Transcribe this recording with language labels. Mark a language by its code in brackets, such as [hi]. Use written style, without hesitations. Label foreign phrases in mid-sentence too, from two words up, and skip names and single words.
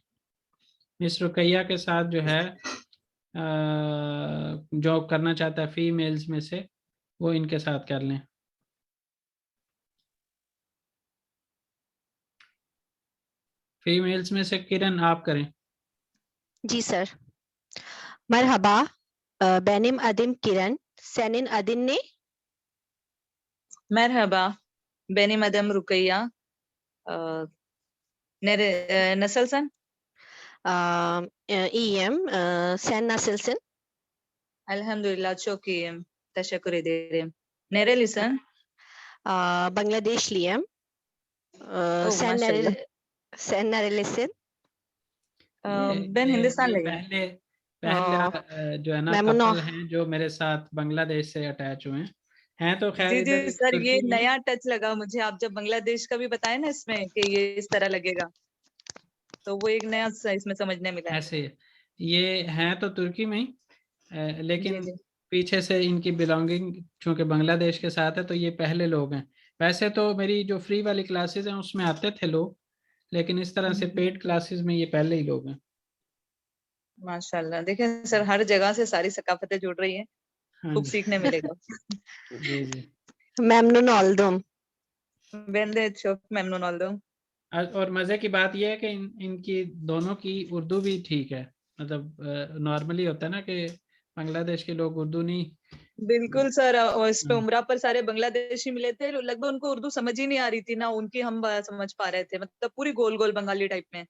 [ur] مس رقیہ کے ساتھ جو ہے جو کرنا چاہتا ہے فیمیلز میں سے، وہ ان کے ساتھ کر لیں. فیمیلز میں سے کرن آپ کریں. جی سر. [tr] मरहबा benim adım Kiran. Senin adın ne? Merhaba, benim adım Rukayya. Nasılsın? İyiyim. Sen nasılsın? Elhamdülillah çok iyiyim. Teşekkür ederim. Nerelisin? Bangladeşliyim. maşallah. Sen nerelisin? Ben Hindistanlıyım. [ur] پہلا جو ہے نا मेमनून। کپل ہیں جو میرے ساتھ بنگلہ دیش سے اٹیچ ہوئے ہیں تو خیر जी इधर جی سر، یہ ترکی میں. نیا ٹچ لگا مجھے، آپ جب بنگلہ دیش کا بھی بتائے نا اس میں کہ یہ اس طرح لگے گا، تو وہ ایک نیا اس میں سمجھنے ملا ہے. ایسے یہ ہیں تو ترکی میں ہی لیکن جی، جی. پیچھے سے ان کی بلونگنگ چونکہ بنگلہ دیش کے ساتھ ہے تو یہ پہلے لوگ ہیں. ویسے تو میری جو فری والی کلاسز ہیں اس میں آتے تھے لوگ, لیکن اس طرح سے [en] paid classes [ur] میں یہ پہلے ہی لوگ ہیں. ماشاءاللہ، دیکھیے سر ہر جگہ سے ساری ثقافتیں جڑ رہی ہیں, हाँ खूब जी। سیکھنے ملے گا. جی جی. [tr] Memnun oldum. Ben de çok memnun oldum। [ur] اور مزے کی بات یہ ہے کہ ان کی دونوں کی اردو بھی ٹھیک ہے. مطلب نارملی ہوتا ہے نا کہ بنگلہ دیش کے لوگ اردو نہیں. بالکل سر، اور اس پہ عمرہ پر سارے بنگلہ دیشی ملے تھے، تقریباً ان کو اردو سمجھ ہی نہیں آ رہی تھی نہ ان کی ہم سمجھ پا رہے تھے، مطلب پوری گول گول بنگالی ٹائپ میں.